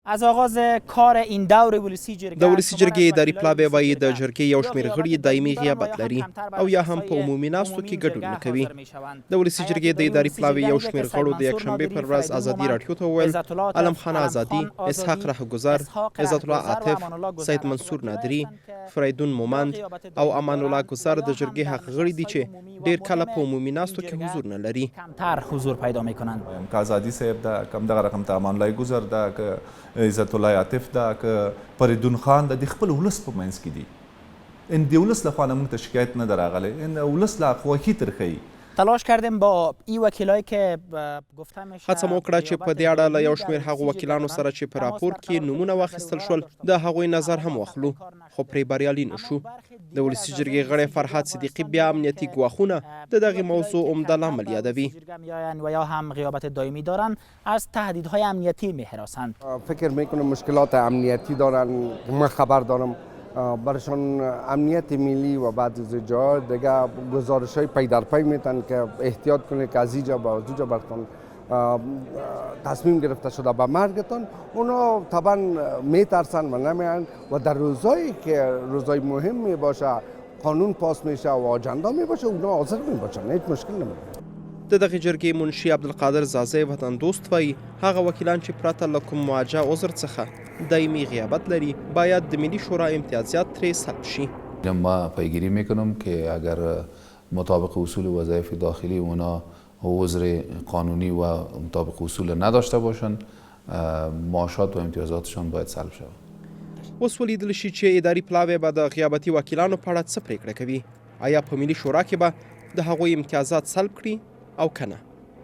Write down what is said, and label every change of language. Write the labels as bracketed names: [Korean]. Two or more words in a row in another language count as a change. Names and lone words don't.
[Persian] از آغاز کار این دور ولسی جرګه [Pashto] د ولسي جرګې اداري پلاوی وایي د جرګې یو شمېر غړي دایمي غیابت لري او یا هم په عمومي ناستو کې ګډون نه کوي. د ولسي جرګې د اداري پلاوی یو شمېر غړو د یکشنبې پر ورځ ازادي راډیو ته وویل علم خان آزادي، اسحاق رهگذر، عزت الله عاطف، سید منصور نادري، فریدون مومند او امان الله گذر د جرګې هغه غړي دي چې ډېر کله په عمومي ناستو کې حضور نه لري. [Persian] کمتر حضور پیدا میکنند. [Pashto] که آزادی صاحب دا کم دغه رقم ته امان الله گذر دا که عزت الله عاطف دا که فریدون خان د خپل ولس په منځ کې دي. ان د ولس لخوا موږ ته شکایت نه راغلی، ان ولس لا خواهی ترخی. [Persian] تلاش کردیم با این وکیلایی که گفته میشه [Pashto] هڅه مو وکړه چې په دې اړه له یو شمېر هغو وکیلانو سره چې په راپور کې نومونه واخیستل شول د هغوی نظر هم واخلو، خو پرې بریالي نه شو. د ولسي جرګې غړی فرهاد صدیقي بیا امنیتي ګواښونه د دغې موضوع عمده لامل یادوي. [Persian] و یا هم غیابت دائمی دارند، از تهدیدهای امنیتی می‌هراسند. فکر میکنم مشکلات امنیتی دارن، من خبر دارم برشان امنیت ملی و بعد از جا دیگه گزارش های پی در پی میتن که احتیاط کنه که از اینجا با اونجا برتون تصمیم گرفته شده به مرگتون. اونا طبعا میترسن و نمیان و در روزایی که روزای مهم میباشه قانون پاس میشه و آجندا میباشه اونا حاضر میباشن، هیچ مشکل نمیشه. [Pashto] د دغې جرګې منشي عبدالقادر زازی وطن دوست وایي هغه وکیلان چې پرته له کوم موجه عذر څخه دایمي غیابت لري باید د ملی شورا امتیازات ترې سلب شي. [Persian] ما پیگیری میکنم که اگر مطابق اصول وظایف داخلی اونا عذر قانونی و مطابق اصول نداشته باشن معاشات و امتیازاتشان باید سلب شود. [Pashto] اوس ولیدل شي چې اداري پلاوی به د غیابتي وکیلانو په اړه څه پرېکړه کوي. آیا په ملي شورا کې به د هغوی امتیازات سلب کړي او کنه؟